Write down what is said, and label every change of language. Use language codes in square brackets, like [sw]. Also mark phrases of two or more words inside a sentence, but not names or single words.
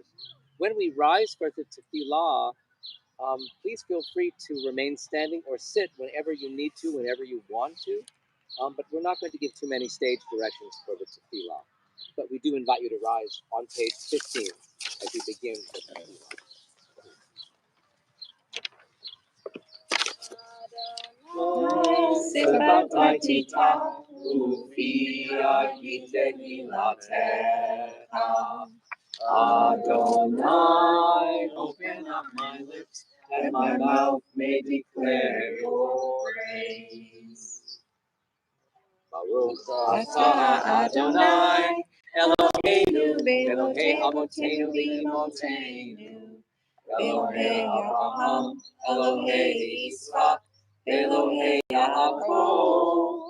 [en] When we rise for the tefillah, please feel free to remain standing or sit whenever you need to, whenever you want to. But we're not going to give too many stage directions for the tefillah. But we do invite you to rise on page 15 as we begin the tefillah. Sebatitah ufi agiteni latecha. Adonai, open up my lips, and my mouth may declare your praise. [he] ברוך אתה אדוני אלוהינו אלוהי אבותינו ואמותינו אלוהי אברהם אלוהי יצחק אלוהי יעקב,